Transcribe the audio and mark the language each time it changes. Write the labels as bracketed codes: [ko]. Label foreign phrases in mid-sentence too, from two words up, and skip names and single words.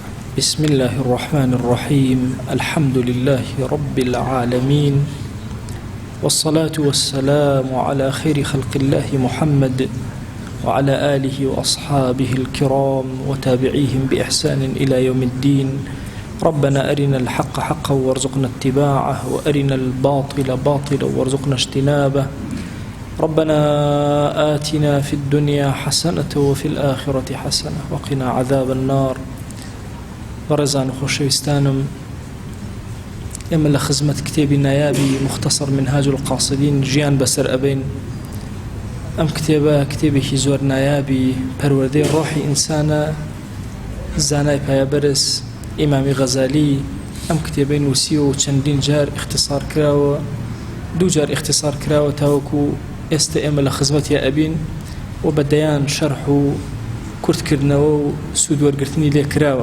[ar] بسم الله الرحمن الرحيم الحمد لله رب العالمين والصلاة والسلام على خير خلق الله محمد وعلى آله وأصحابه الكرام وتابعيهم بإحسان إلى يوم الدين. ربنا أرنا الحق حقا وارزقنا اتباعه وأرنا الباطل باطلا وارزقنا اجتنابه. ربنا آتنا في الدنيا حسنة وفي الآخرة حسنة وقنا عذاب النار. [ckb] بەڕێزان و خۆشەویستانم، ئێمە لە خزمەت کتێبی نایابی مختصر منهاج القاصدین ژیان بەسەر ئەبین. ئەم کتێبە کتێبێکی زۆر نایابی پەروەردەی ڕۆحی ئینسانە، زانای پایەبەرز ئیمامی غەزالی ئەم کتێبەی نووسیوە و چەندین جار اختصار کراوە، دوو جار اختصار کراوە تاوەکو ئێستا ئێمە لە خزمەتی ئەبین و بەدەیان شەرح و کورتکردنەوە و سوودوەرگرتنی لێ کراوە.